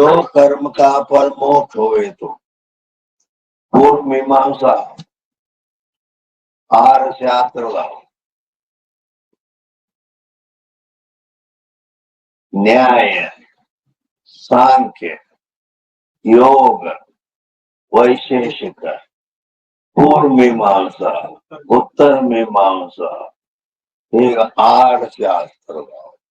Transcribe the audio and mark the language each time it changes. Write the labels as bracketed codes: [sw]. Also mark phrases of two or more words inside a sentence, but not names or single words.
[hi] कर्म का फल मोक्ष होवे तो पूर्व मीमांसा 6 ಶಾಸ್ತ್ರಗಳು [kn] ನ್ಯಾಯ, ಸಾಂಖ್ಯ, ಯೋಗ, ವೈಶೇಷಿಕ, ಪೂರ್ವ ಮೀಮಾಂಸಾ, ಉತ್ತರ ಮೀಮಾಂಸಾ, ಈಗ 6 ಶಾಸ್ತ್ರಗಳು.